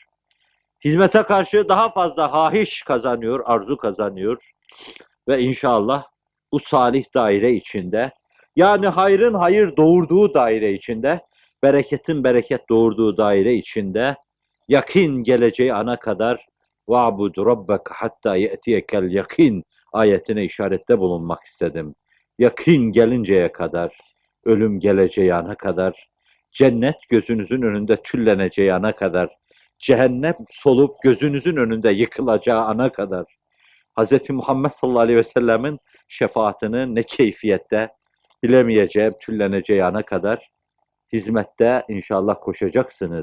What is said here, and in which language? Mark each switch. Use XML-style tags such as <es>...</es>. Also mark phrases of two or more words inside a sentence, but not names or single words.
<tr>Hizmete karşı daha fazla hahiş kazanıyor, arzu kazanıyor. Ve inşallah bu salih daire içinde, yani hayrın hayır doğurduğu daire içinde, bereketin bereket doğurduğu daire içinde, yakin geleceği ana kadar</tr> <ar>وَعْبُدْ رَبَّكَ حَتَّى يَأْتِيَكَ الْيَقِينَ</ar> <tr>ayetine işarette bulunmak istedim. Yakin gelinceye kadar, ölüm geleceği ana kadar, cennet gözünüzün önünde tülleneceği ana kadar, cehennem solup gözünüzün önünde yıkılacağı ana kadar, Hz. Muhammed</tr> <ar>صلى الله عليه وسلم</ar> <tr>şefaatini ne keyfiyette bilemeyeceğim, tülleneceği ana kadar hizmette inşallah koşacaksınız.</tr>